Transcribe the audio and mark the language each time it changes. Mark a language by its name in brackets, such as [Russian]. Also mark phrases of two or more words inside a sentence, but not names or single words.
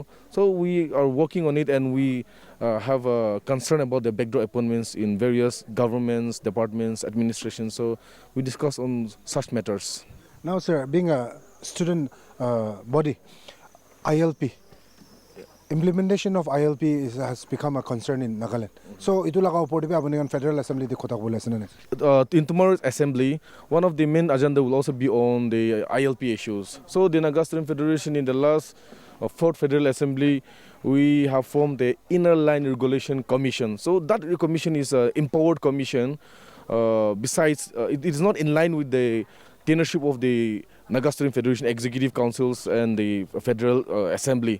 [English] So we are working on it, and we have a concern about the backdoor appointments in various governments, departments, administrations. So we discuss on such matters. Now, sir, being a student body, ILP, implementation of ILP has become a concern in Nagaland. [Naga Pidgin] So, itu laka upor dibe apuni kan Federal Assembly di kota bole asena. [English] In tomorrow's assembly, one of the main agenda will also be on the ILP issues. So, the Naga Student Federation in the last fourth Federal Assembly, we have formed the Inner Line Regulation Commission. So, that commission is an empowered commission. Besides, it is not in line with the tenureship of the Naga Student Federation Executive Councils and the Federal Assembly.